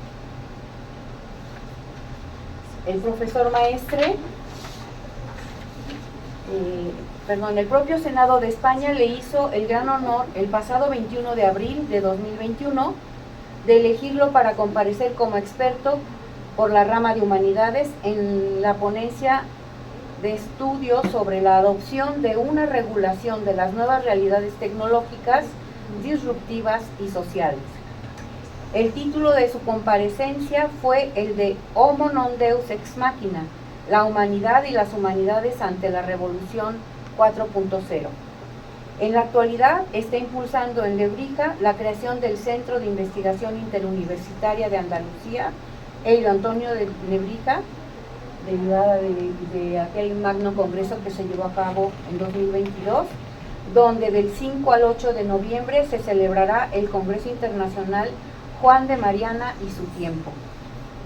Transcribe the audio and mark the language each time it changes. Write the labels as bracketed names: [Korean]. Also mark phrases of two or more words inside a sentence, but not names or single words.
[Spanish] El profesor Maestre, el propio Senado de España le hizo el gran honor el pasado 21 de abril de 2021 de elegirlo para comparecer como experto por la rama de Humanidades en la ponencia de estudio sobre la adopción de una regulación de las nuevas realidades tecnológicas, disruptivas y sociales. El título de su comparecencia fue el de Homo non deus ex machina, la humanidad y las humanidades ante la revolución 4.0. En la actualidad está impulsando en Nebrija la creación del Centro de Investigación Interuniversitaria de Andalucía, Elio Antonio de Nebrija, derivada de aquel magno congreso que se llevó a cabo en 2022, donde del 5 al 8 de noviembre se celebrará el Congreso Internacional Juan de Mariana y su tiempo.